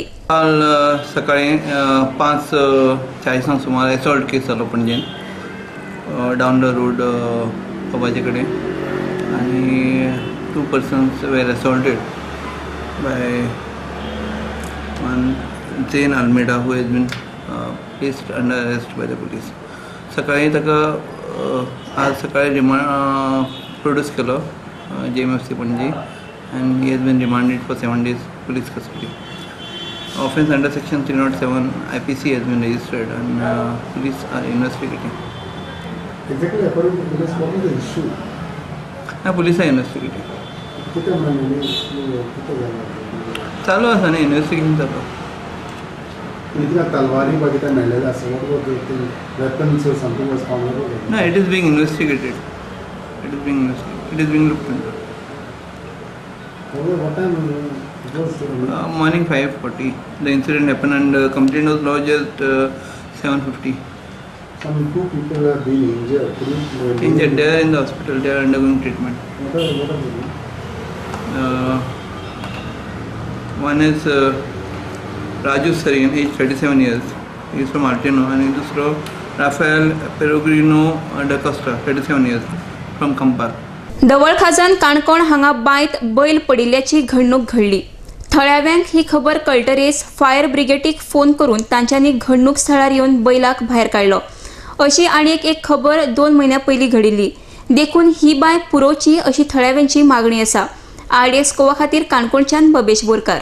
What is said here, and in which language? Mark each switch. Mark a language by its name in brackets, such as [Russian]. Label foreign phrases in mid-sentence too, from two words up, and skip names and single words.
[Konkani] काल सकाळी 5:40 सुमार एसॉल्ट केस जालो पणजेन [English] डावन द रोड [Konkani] पबाचे कडेन आनी [English] 2 persons were assaulted by one Zane Almeida who has been placed under arrest by the police [Konkani] सकाळी ताका आज सकाळी रिमांड प्रोड्यूस केलो JMFC पणजी [English] and he has been remanded for 7 days police custody. Offence under section 307 IPC has been registered and police are investigating. Exactly according to police, what is the issue? Police are investigating. [Konkani] चालू आसा न्ही इन्वेस्टिगेशन चालू. तलवारी बघितल्या मेळ्ळेले आसा [English] weapons or something was found? No, it is being investigated. It is being investigated. It is being looked into. What time it was? Morning 5:40. The incident happened and complaint was lodged at 7:50. Some 2 people are being injured. Injured. They are in the hospital. They are undergoing treatment. What are they? One is Raju Sarin, age 37 years. He is from Altino. And दूसरो Rafael Peregrino da Costa, 37 years, from Kampar. [Konkani] दवळ खाजन काणकोण हांगा बांयत बैल पडिल्ल्याची घडणूक घडली थळाव्यांक ही खबर कळटरेच फायर ब्रिगेडीक फोन करून तांच्यांनी घडणूक स्थळार येवन बैलाक भायर काडलो अशी आनीक एक खबर 2 म्हयन्या पयलीं घडिल्ली देखून ही बांय पुरोवची अशी थळाव्यांची मागणी आसा आयडीएक्स गोवा खातीर काणकोणच्यान बबेश बोरकार